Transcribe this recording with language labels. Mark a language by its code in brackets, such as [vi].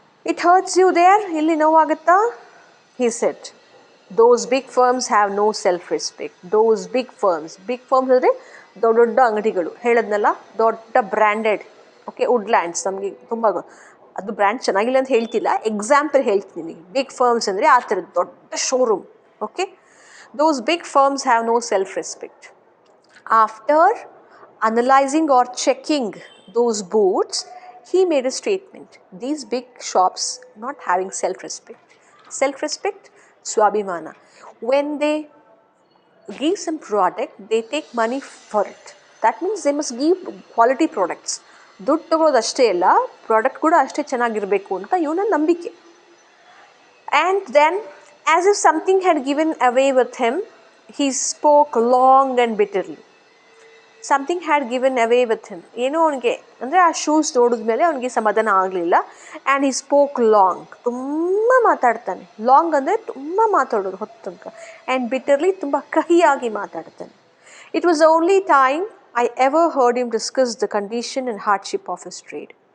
[en] it hurts you there, [kn] ಇಲ್ಲಿ ನೋವಾಗುತ್ತಾ? [en] He said, those big firms have no self respect. Those big firms [kn] ಅಂದರೆ ದೊಡ್ಡ ದೊಡ್ಡ ಅಂಗಡಿಗಳು ಹೇಳದ್ನಲ್ಲ, ದೊಡ್ಡ ಬ್ರ್ಯಾಂಡೆಡ್. ಓಕೆ, ವುಡ್ಲ್ಯಾಂಡ್ಸ್ ನಮಗೆ ತುಂಬ ಅದು ಬ್ರ್ಯಾಂಡ್ ಚೆನ್ನಾಗಿಲ್ಲ ಅಂತ ಹೇಳ್ತಿಲ್ಲ, ಎಕ್ಸಾಂಪಲ್ ಹೇಳ್ತೀನಿ. ಬಿಗ್ ಫರ್ಮ್ಸ್ ಅಂದರೆ ಆ ಥರದ್ದು ದೊಡ್ಡ showroom. [en] Okay, those big firms have no self-respect. After analyzing or checking those boots, he made a statement. These big shops not having self-respect. Self-respect, swabhimana. When they give some product, they take money for it. That means they must give quality products. [kn] ದುಡ್ಡು ತಗೊಳ್ಳೋದು ಅಷ್ಟೇ ಅಲ್ಲ, product ಕೂಡ ಅಷ್ಟೇ ಚೆನ್ನಾಗಿರಬೇಕು ಅಂತ ಇವನ ನಂಬಿಕೆ. [en] And then, as if something had given away with him, he spoke long and bitterly. Something had given away with him. [kn] ಏನೋ ಅವನಿಗೆ ಅಂದರೆ ಆ ಶೂಸ್ ನೋಡಿದ್ಮೇಲೆ ಅವನಿಗೆ ಸಮಾಧಾನ ಆಗಲಿಲ್ಲ. [en] and he spoke long, [kn] ತುಂಬ ಮಾತಾಡ್ತಾನೆ. ಲಾಂಗ್ ಅಂದರೆ ತುಂಬ ಮಾತಾಡೋದು ಹೊತ್ತು ತನಕ. [en] and bitterly, [kn] ತುಂಬ ಕಹಿಯಾಗಿ ಮಾತಾಡ್ತಾನೆ. [en] It was only time I ever heard him discuss the condition and hardship of his trade.